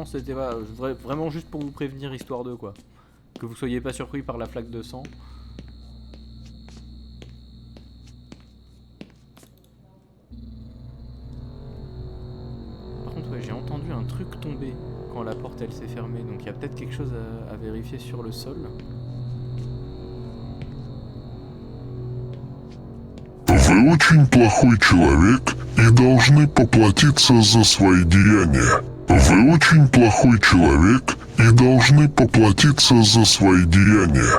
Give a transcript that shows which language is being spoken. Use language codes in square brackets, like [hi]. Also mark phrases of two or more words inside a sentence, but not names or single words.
[fr] C'était vraiment juste pour vous prévenir, histoire de quoi. Que vous soyez pas surpris par la flaque de sang. Par contre, ouais, j'ai entendu un truc tomber quand la porte elle s'est fermée. Donc il y a peut-être quelque chose à vérifier sur le sol. [ru] Вы очень плохой человек и должны поплатиться за свои деяния. Вы очень плохой человек и должны поплатиться за свои деяния.